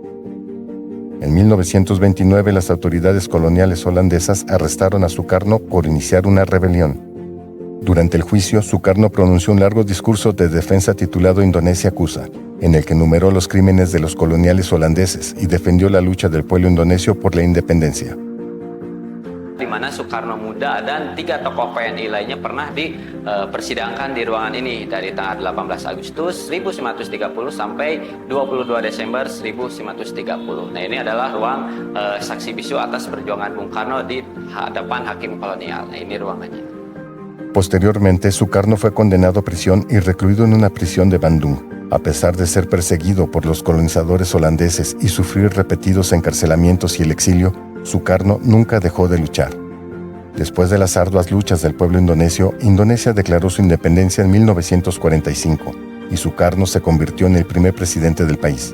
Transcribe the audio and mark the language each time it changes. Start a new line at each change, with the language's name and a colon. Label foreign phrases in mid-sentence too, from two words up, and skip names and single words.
Spanish: En 1929, las autoridades coloniales holandesas arrestaron a Sukarno por iniciar una rebelión. Durante el juicio, Sukarno pronunció un largo discurso de defensa titulado Indonesia Acusa, en el que enumeró los crímenes de los coloniales holandeses y defendió la lucha del pueblo indonesio por la independencia.
Indonesian: Di mana Sukarno Muda dan 3 tokoh PNI lainnya pernah dipersidangkan di ruangan ini dari tanggal 18 Agustus 1930 sampai 22 Desember 1930. Nah, ini adalah ruang saksi bisu atas perjuangan Bung Karno di hadapan hakim kolonial. Nah, ini ruangannya.
Spanish: Posteriormente, Sukarno fue condenado a prisión y recluido en una prisión de Bandung. A pesar de ser perseguido por los colonizadores holandeses y sufrir repetidos encarcelamientos y el exilio, Sukarno nunca dejó de luchar. Después de las arduas luchas del pueblo indonesio, Indonesia declaró su independencia en 1945 y Sukarno se convirtió en el primer presidente del país.